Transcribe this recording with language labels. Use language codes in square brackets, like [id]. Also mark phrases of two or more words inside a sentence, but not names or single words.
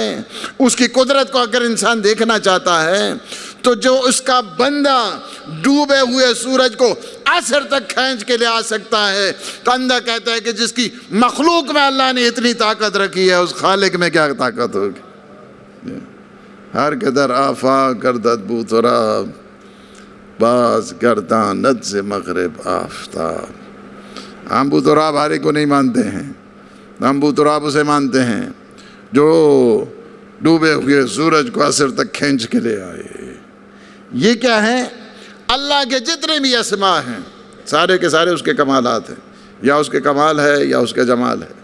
[ur] اس کی قدرت کو اگر انسان دیکھنا چاہتا ہے تو جو اس کا بندہ ڈوبے ہوئے سورج کو عصر تک کھینچ کے لے آ سکتا ہے، تو اندھا کہتا ہے کہ جس کی مخلوق میں اللہ نے اتنی طاقت رکھی ہے اس خالق میں کیا طاقت ہوگی؟ [fa] ہر قدر آفاق گردد بو تراب، باز گرداند سے مغرب آفتاب۔ [ur] ہم بو تراب ہارے کو نہیں مانتے ہیں، ہم بو تراب اسے مانتے ہیں جو ڈوبے ہوئے سورج کو عصر تک کھینچ کے لے آئے۔ یہ کیا ہے؟ اللہ کے جتنے بھی اسماء ہیں سارے کے سارے اس کے کمالات ہیں، یا اس کے کمال ہے یا اس کا جمال ہے۔